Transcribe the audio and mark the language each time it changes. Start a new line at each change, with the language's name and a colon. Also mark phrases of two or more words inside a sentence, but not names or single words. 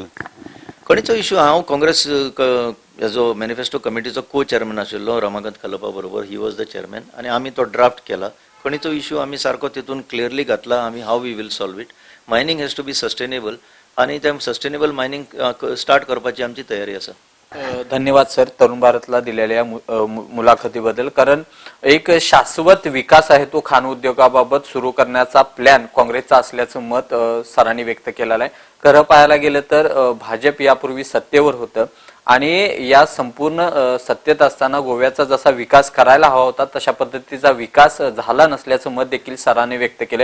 Konkani: खणीचो इश्यू हांव काँग्रेस हेजो मॅनिफेस्टो कमिटीचो को चेअरमॅन आशिल्लो रमाकांत खलपा बरोबर.
English: He was the chairman
Konkani: आनी आमी तो ड्राफ्ट केला. खणीचो इश्यू आमी सारको तितून क्लियरली घातला आमी हाव
English: we will solve it. Mining has to be sustainable
Konkani: आनी ते
English: sustainable mining
Konkani: स्टार्ट करपाची आमची तयारी आसा.
Marathi: धन्यवाद सर तरुण भारतला दिलेल्या मुलाखतीबद्दल. कारण एक शाश्वत विकास आहे तो खाण उद्योगाबाबत सुरू करण्याचा प्लॅन काँग्रेसचा असल्याचं मत सरांनी व्यक्त केलेलं आहे. खरं पाहायला गेलं तर भाजप यापूर्वी सत्तेवर होतं आणि या संपूर्ण सत्तेत असताना गोव्याचा जसा विकास करायला हवा होता तशा पद्धतीचा विकास झाला नसल्याचं मत देखील सरांनी व्यक्त केलंय.